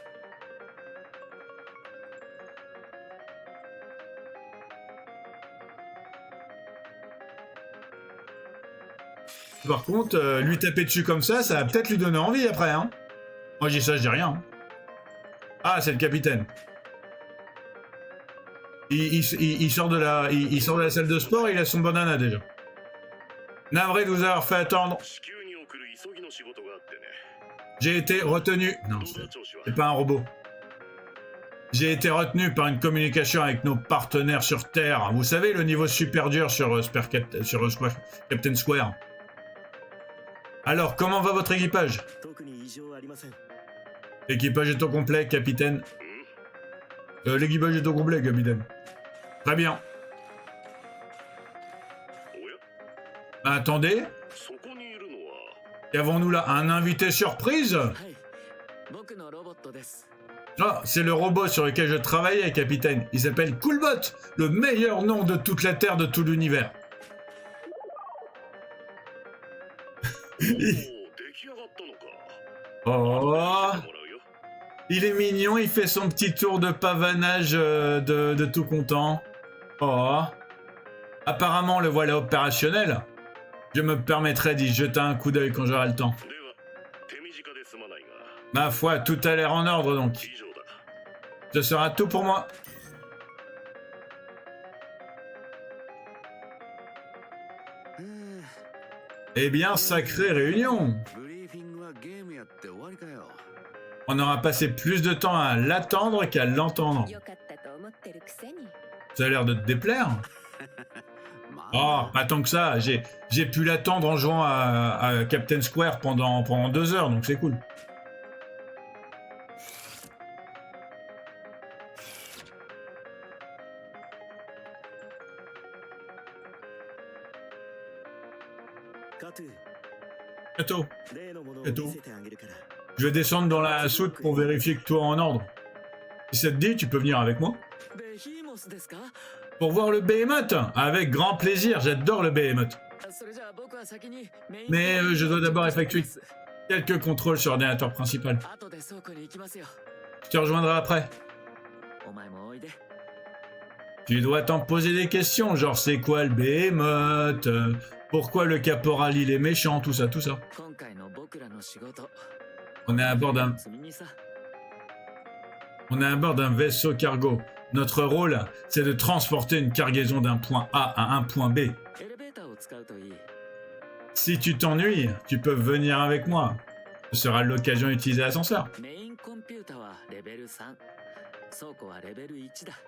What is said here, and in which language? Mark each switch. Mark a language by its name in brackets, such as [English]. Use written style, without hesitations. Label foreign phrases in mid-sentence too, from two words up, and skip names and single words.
[French] Par contre, lui taper dessus comme ça va peut-être lui donner envie après, hein. Moi, je dis ça, je dis rien. Hein. Ah, c'est le capitaine. Il sort de la salle de sport et il a son bandana déjà. Navré de vous avoir fait attendre. [Japanese] 至急に送る急ぎの仕事があってね。 [French] J'ai été retenu. Non, [Japanese] こんな調子は [French] c'est pas un robot. J'ai été retenu par une communication avec nos partenaires sur Terre. Vous savez, le niveau super dur sur Captain Square. Alors, comment va votre équipage? [Japanese] 特に異常ありません。 [French] L'équipage est au complet, capitaine. L'équipage est au complet, capitaine. Très bien. [Japanese] おや [French] Attendez, [Japanese] そこにいるのは [French] qu'avons-nous là? Un invité surprise? [Japanese] はい僕のロボットです [French] Ah, c'est le robot sur lequel je travaillais, capitaine. Il s'appelle Coolbot, le meilleur nom de toute la Terre, de tout l'univers. [Japanese] おお出来上がったのか。 [French] Oh, [Japanese] もらうよ。 [French] il est mignon, il fait son petit tour de pavanage de tout content. Oh, apparemment le voilà opérationnel. Je me permettrai d'y jeter un coup d'œil quand j'aurai le temps. [Japanese] では手短で済まないが [French] Ma foi, tout a l'air en ordre donc. [Japanese] 以上だ。 [French] Ce sera tout pour moi. うーん Eh bien, sacrée réunion. [Japanese] ブリーフィングはゲームやって終わりかよ。 [French] On aura passé plus de temps à l'attendre qu'à l'entendre. [Japanese] よかったと思ってるくせに。 [French] Ça a l'air de te déplaire. ま Oh, pas tant que ça. J'ai pu l'attendre en jouant à Captain Square pendant 2 heures, donc c'est cool. Kato, [Japanese] 例のものをえっと見せてあげるから。 [French] je vais descendre dans la soute pour vérifier que tout est en ordre. Si ça te dit, tu peux venir avec moi. [Japanese] ベヒーモスですか [French] Pour voir le Behemoth. Avec grand plaisir, j'adore le Behemoth. [Japanese] それじゃあ僕は先にメイン [French] Mais je dois d'abord effectuer quelques contrôles sur l'ordinateur principal. [Japanese] 後で倉庫に行きますよ [French] Je te rejoindrai après. [Japanese] お前もおいで [French] Tu dois t'en poser des questions, genre c'est quoi le Behemoth, pourquoi le caporal il est méchant, tout ça, tout ça. [Japanese] 今回の僕らの仕事 [French] On est à bord d'un [Japanese] 積みにさ [French] On est à bord d'un vaisseau cargo. Notre rôle, c'est de transporter une cargaison d'un point A à un point B. [Japanese] エレベーターを使うといい [French] Si tu t'ennuies, tu peux venir avec moi. Ce sera l'occasion d'utiliser l'ascenseur. [Japanese] メインコンピュータはレベル3倉庫はレベル1だ